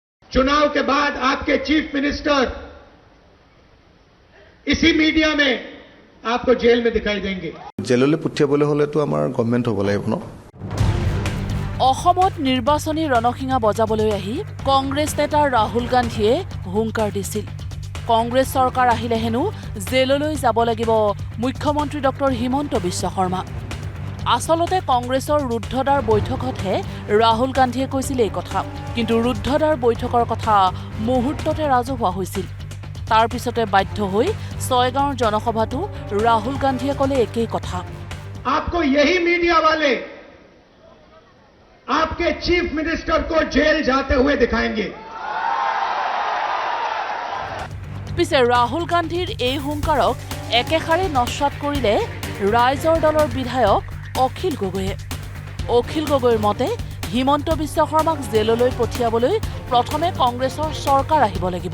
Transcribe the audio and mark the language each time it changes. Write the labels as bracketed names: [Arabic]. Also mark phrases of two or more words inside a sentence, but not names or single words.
[Hindi] चुनाव के बाद आपके चीफ मिनिस्टर इसी मीडिया में आपको जेल में दिखाई देंगे। [Assamese] जेलলৈ পঠিয়াবলৈ হলেতো আমাৰ গভৰ্ণমেণ্ট হ'ব লাগিব ন। অসমত নিৰ্বাচনী ৰণসিঙা বজাবলৈ আহি কংগ্ৰেছ নেতা ৰাহুল গান্ধীয়ে হুংকাৰ দিছিল। কংগ্ৰেছ চৰকাৰ আহিলে হেনো জেললৈ যাব লাগিব মুখ্যমন্ত্ৰী ডক্টৰ হিমন্ত বিশ্ব শৰ্মা। আসলতে কংগ্ৰেছৰ ৰুদ্ধদ্বাৰ বৈঠকতহে ৰাহুল গান্ধীয়ে কৈছিল এই কথা, কিন্তু ৰুদ্ধদ্বাৰ বৈঠকৰ কথা মুহূৰ্ততে ৰাজহুৱা হৈছিল। তাৰ পিছতে বাধ্য হৈ ছয়গাঁৱৰ জনসভাতো ৰাহুল গান্ধীয়ে ক'লে একেই কথা। [Hindi] आपको यही मीडिया वाले आपके चीफ मिनिस्टर को जेल जाते हुए दिखाएंगे। [Assamese] পিছে ৰাহুল গান্ধীৰ এই হুংকাৰক একেষাৰে নস্বাত কৰিলে ৰাইজৰ দলৰ বিধায়ক অখিল গগৈয়ে। অখিল গগৈৰ মতে হিমন্ত বিশ্ব শৰ্মাক জেললৈ পঠিয়াবলৈ প্ৰথমে কংগ্ৰেছৰ চৰকাৰ আহিব লাগিব।